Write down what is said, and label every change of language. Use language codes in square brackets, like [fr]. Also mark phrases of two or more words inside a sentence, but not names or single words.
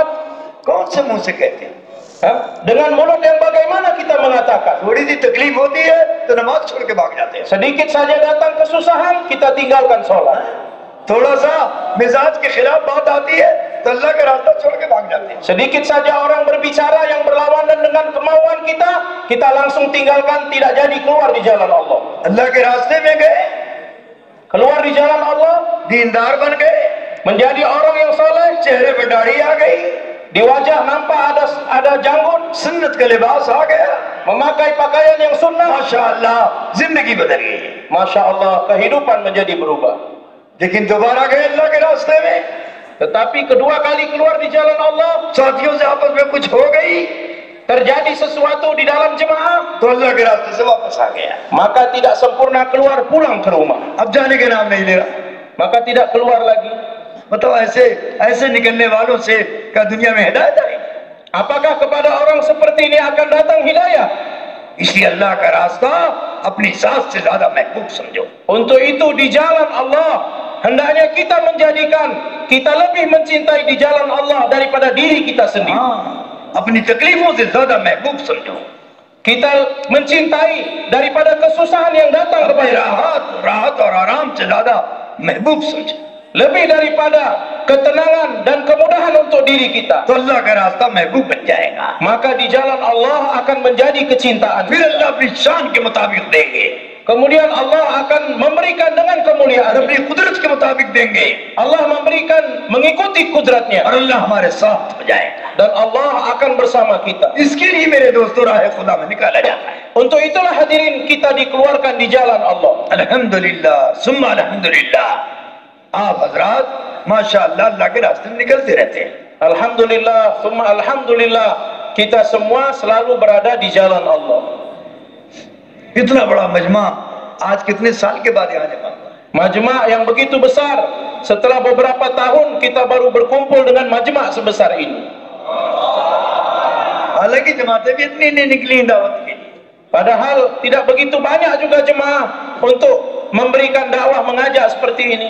[hi] कौन से मुंह से कहते हैं? [id] Dengan mulut yang bagaimana kita mengatakan? [hi] थोड़ी सी तकलीफ होती है तो नमाज छोड़ के भाग जाते हैं, [id] Sedikit saja datang kesusahan, kita tinggalkan sholat. [hi] थोड़ा सा मिजाज के खिलाफ बात आती है तो अल्लाह का रास्ता छोड़ के भाग जाते हैं। [id] Sedikit saja orang berbicara yang berlawanan dengan kemauan kita langsung tinggalkan, tidak jadi keluar di jalan Allah. [hi] अल्लाह के रास्ते में गए, [id] Keluar di jalan Allah, [hi] दीनदार बन गए, [id] menjadi orang yang soleh, [hi] चेहरे पे दाढ़ी आ गई, [id] di wajah nampak ada janggut, [hi] सुन्नत का लिबास आ गया, [id] memakai pakaian yang sunnah. [hi] माशाअल्लाह जिंदगी बदल गई। [ar] ما شاء الله, [id] kehidupan menjadi berubah. [hi] लेकिन दोबारा गए अल्लाह के रास्ते में, [id] Tetapi kedua kali keluar di jalan Allah, [hi] साथियों से आपस में कुछ हो गई [id] terjadi sesuatu di dalam jemaah, [hi] तो अल्लाह के रास्ते से वापस आ गया। [id] maka tidak sempurna keluar pulang ke rumah. [hi] अब जाने के नाम नहीं ले रहा। [id] Maka tidak keluar lagi. [hi] मतलब ऐसे निकलने वालों से क्या दुनिया में हिदायत है? [id] Apakah kepada orang seperti ini akan datang hidayah? [hi] इसलिए अल्लाह का रास्ता अपनी जात से ज्यादा महबूब समझो। [id] Untuk itu di jalan Allah, hendaknya kita menjadikan kita lebih mencintai di jalan Allah daripada diri kita sendiri. [hi] अपनी तकलीफों से ज्यादा महबूब समझो। [id] Kita mencintai daripada kesusahan yang datang [hi] अपने [id] kepada kita. [hi] राहत और आराम से ज्यादा महबूब समझो। [id] Lebih daripada ketenangan dan kemudahan untuk diri kita, [hi] तो अल्लाह का रास्ता महबूब बन जाएगा। [id] maka di jalan Allah akan menjadi kecintaan. [hi] फिर अल्लाह अपनी शान के मुताबिक देंगे, [id] Kemudian Allah akan memberikan dengan [hi] और [id] kemuliaan. [hi] अपनी कुदरत के मुताबिक देंगे, [id] Allah memberikan mengikuti kudratnya, [hi] और अल्लाह हमारे साथ हो जाएगा। [id] dan Allah akan bersama kita. [hi] इसके लिए मेरे दोस्तों राह खुदा में निकाला जाता है। [id] Untuk itulah hadirin kita dikeluarkan di jalan Allah. [ar] الحمد لله ثم الحمد لله. [hi] आप हजरात माशाअल्लाह अल्लाह के रास्ते में निकलते रहते हैं। [ar] الحمد لله ثم الحمد لله, [id] kita semua selalu berada di jalan Allah. [hi] इतना बड़ा मजमा आज कितने साल के बाद यहाँ जमा हुआ है। [id] Majma' yang begitu besar, setelah beberapa tahun kita baru berkumpul dengan majma' sebesar ini. [hi] हालांकि जमातें भी इतनी नहीं निकली दावत के लिए। [id] Padahal tidak begitu banyak juga jemaah untuk memberikan dakwah mengajak seperti ini.